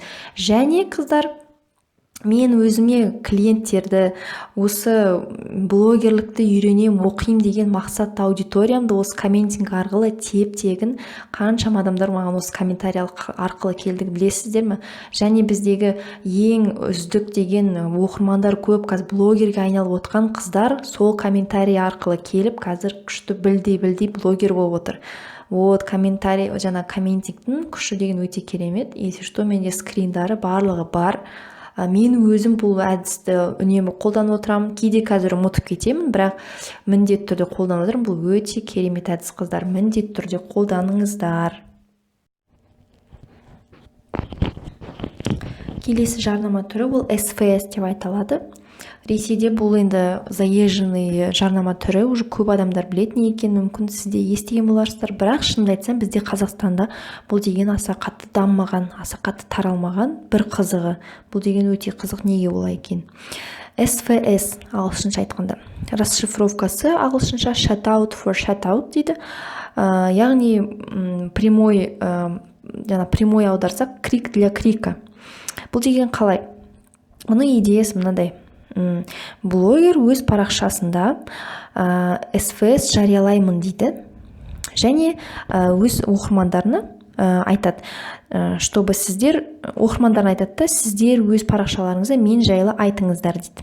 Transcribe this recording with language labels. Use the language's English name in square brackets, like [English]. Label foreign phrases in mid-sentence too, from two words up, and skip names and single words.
[Kazakh] Және қыздар, мен өзіме клиенттерді, осы блогерлікті үйренем, оқим деген мақсатты аудиториямды осы комментинг арқылы теп-тегін қаншама адамдар маған осы комментарий арқылы келді, білесіздер ме? Және біздегі ең үздік деген оқырмандар көп, қазір блогерге айналып отқан қыздар сол комментарий арқылы келіп, қазір күшті білдей блогер болып отыр. Комментарий, жаңа комментингтің күші деген өте керемет. [Russian] Если что, [Kazakh] менде скриндары барлығы бар. мен өзім бұл әдісті үнемі қолданып отырамын. Кейде қазір ұмытып кетемін, бірақ міндетті түрде қолданып отырмын. Бұл өте керемет әдіс, қыздар. Міндетті түрде қолданыңыздар. Келесі жарнама түрі бұл СФС деп айталады. Ресейде бұл енді заезженный жарнама түрі, уже көп адамдар білетін екен, мүмкін сіз де естіген боларсыздар, бірақ шынымды айтсам бізде Қазақстанда бұл деген аса қатты дамымаған, аса қатты таралмаған. Бір қызығы, бұл деген өте қызық, неге олай екен. СФС ағылшынша айтқанда расшифровкасы ағылшынша [English] shut out for shut out [Kazakh] дейді. Яғни прямой аударсақ [Russian] крик для крика. [Kazakh] Бұл деген қалай? Оның идеясы мынандай. Блогер өз парақшасында СФС жариялаймын дейді, және өз оқырмандарына айтады, чтобы сіздер, оқырмандарына айтады да, сіздер өз парақшаларыңызда мен жайлы айтыңыздар дейді.